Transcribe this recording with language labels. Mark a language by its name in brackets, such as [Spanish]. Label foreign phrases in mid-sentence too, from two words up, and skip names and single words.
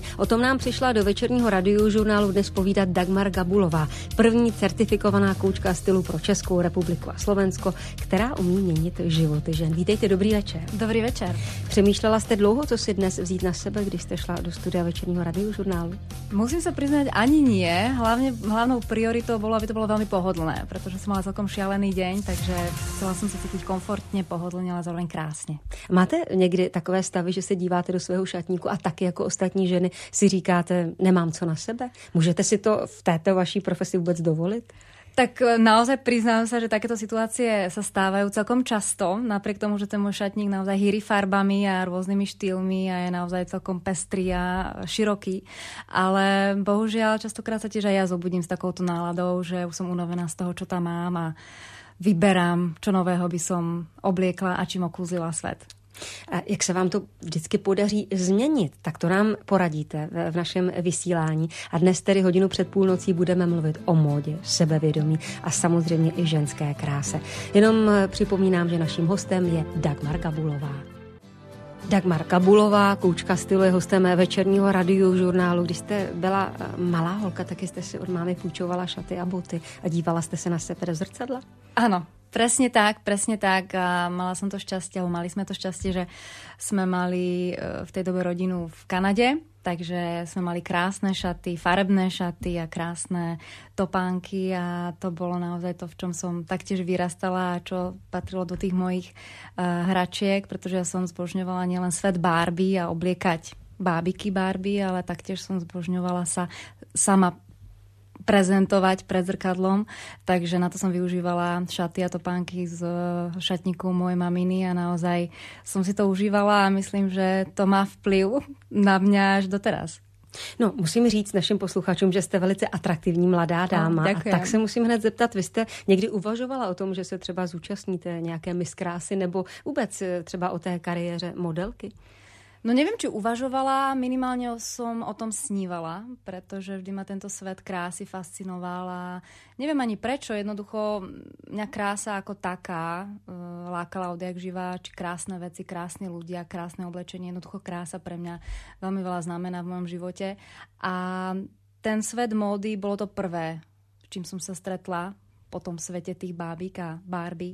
[Czech] O tom nám přišla do večerního radiožurnálu dnes povídat Dagmar Gabulová, první certifikovaná koučka stylu pro Českou republiku a Slovensko, která umí měnit životy žen. Vítejte, dobrý večer. Dobrý večer. Přemýšlela jste dlouho, co si dnes vzít na sebe, když jste šla do studia večerního radiožurnálu? [Slovak] Musím sa priznať, ani nie. Hlavnou prioritou bolo, aby to bolo veľmi pohodlné, pretože som mala celkom šialený deň, takže chcela som sa cítiť komfortně, [Czech] pohodlně, ale zároveň krásně. Máte někdy takové stavy, že se díváte do svého šatníku a taky jako ostatní ženy si říkáte, nemám co na sebe? Můžete si to v této vaší profesi vůbec dovolit? [Slovak] Tak naozaj priznám sa, že takéto situácie sa stávajú celkom často, napriek tomu, že ten môj šatník naozaj hýri farbami a rôznymi štýlmi a je naozaj celkom pestrý a široký. Ale bohužiaľ, častokrát sa tiež aj ja zobudím s takouto náladou, že už som unavená z toho, čo tam mám a vyberám, čo nového by som obliekla a čím okúzila svet. [Czech] A jak se vám to vždycky podaří změnit, tak to nám poradíte v našem vysílání. A dnes tedy hodinu před půlnocí budeme mluvit o módě, sebevědomí a samozřejmě i ženské kráse. Jenom připomínám, že naším hostem je Dagmar Gabulová. Dagmar Gabulová, koučka stylu, je hostem večerního radiožurnálu. Když jste byla malá holka, taky jste si od mámy půjčovala šaty a boty a dívala jste se na sebe do zrcadla? [Slovak] Áno, presne tak. A mala som to šťastie, alebo mali sme to šťastie, že sme mali v tej dobe rodinu v Kanade, takže sme mali krásne šaty, farebné šaty a krásne topánky a to bolo naozaj to, v čom som taktiež vyrastala a čo patrilo do tých mojich hračiek, pretože ja som zbožňovala nielen svet Barbie a obliekať bábiky Barbie, ale taktiež som zbožňovala sa sama prezentovať pred zrkadlom, takže na to som využívala šaty a topánky z šatníku mojej maminy a naozaj som si to užívala a myslím, že to má vplyv na mňa až doteraz. [Czech] No, musím říct našim posluchačům, že jste velice atraktivní mladá dáma. A tak se musím hned zeptat, vy jste někdy uvažovala o tom, že se třeba zúčastníte nějaké Miss Krásy nebo vůbec třeba o té kariéře modelky? [Slovak] No neviem, či uvažovala, minimálne som o tom snívala, pretože vždy ma tento svet krásy fascinoval a neviem ani prečo, jednoducho mňa krása ako taká lákala odjak živá, či krásne veci, krásni ľudia, krásne oblečenie, jednoducho krása pre mňa veľmi veľa znamená v mojom živote a ten svet módy bolo to prvé, s čím som sa stretla po tom svete tých bábik a Barbie.